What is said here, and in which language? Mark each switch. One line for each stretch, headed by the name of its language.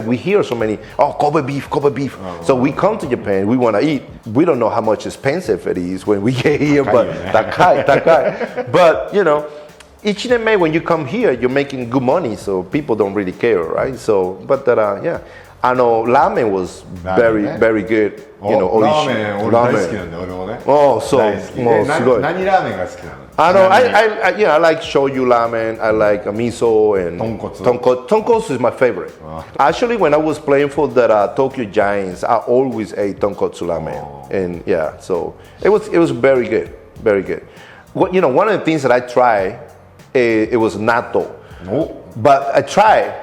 English: We hear so many, Kobe beef. So we come to Japan, we want to eat. We don't know how much expensive it is when we get here, but takai. But, each day when you come here, you're making good money, so people don't really care, right? So, but ramen was very good.
Japanese: ラーメン俺大好きなんだよ、俺もね。そうもうすごい。何ラーメンが好きなの
English: ？I like shoyu ramen, I like miso and tonkotsu is my favorite. Actually, when I was playing for the Tokyo Giants, I always ate tonkotsu ramen, and so it was very good. One of the things that I tried, it was natto, but I tried.